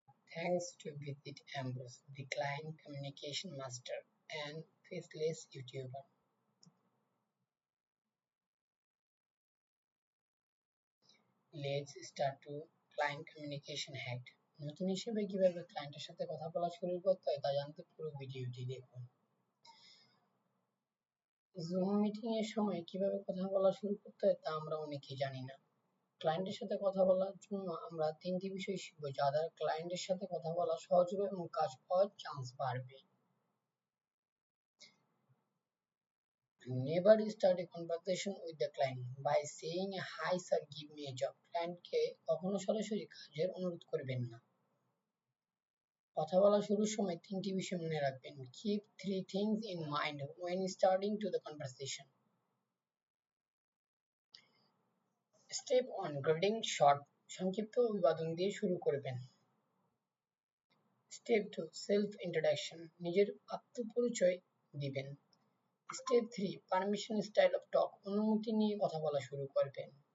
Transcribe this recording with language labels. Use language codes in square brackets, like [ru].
[en] Thanks to Visit Ambrose, the client communication master and faceless YouTuber. Let's start to client communication hack. [bn] নতুন হিসেবে কিভাবে ক্লায়েন্টের সাথে কথা বলা শুরু করতে হয় তা জানতে পুরো ভিডিওটি দেখুন। জুম মিটিং এর সময় কিভাবে কথা বলা শুরু করতে হয় তা আমরা অনেকেই জানি না। ক্লায়েন্টের সাথে কথা বলার জন্য আমরা তিনটি বিষয় শিখবো যা দ্বারা ক্লায়েন্টের সাথে কথা বলা সহজ হবে এবং কাজ পাওয়ার চান্স বাড়বে। [en] Never start a conversation with the client by saying, "Hi sir, give me a job." [bn] ক্লায়েন্টকে কখনো সরাসরি কাজের অনুরোধ করবেন না। কথা বলা শুরুর সময় তিনটি বিষয় মনে রাখবেন। [en] Keep three things in mind when starting to the conversation. Step 1, greeting short, [bn] সংক্ষিপ্ত অভিবাদন দিয়ে শুরু করবেন। [en] Step 2, self introduction, [bn] নিজের আত্মপরিচয় দিবেন। [en] Step 3, permission style of talk, [bn] অনুমতি নিয়ে কথা বলা শুরু করবেন।